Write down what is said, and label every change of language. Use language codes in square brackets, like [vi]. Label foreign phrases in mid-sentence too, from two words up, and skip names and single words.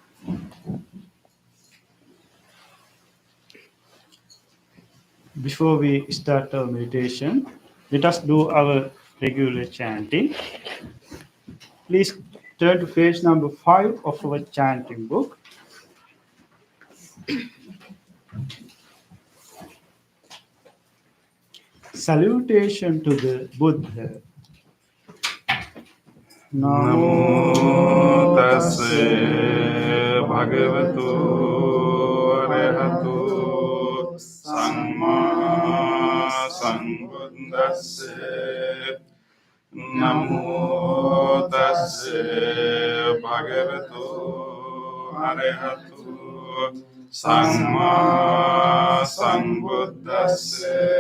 [en] Before we start our meditation, let us do our regular chanting. Please turn to page number 5 of our chanting book. Salutation to the Buddha. [pi] Namo tassa bhagavato arahato samma sambuddhassa. Namo tassa bhagavato arahato samma sambuddhassa.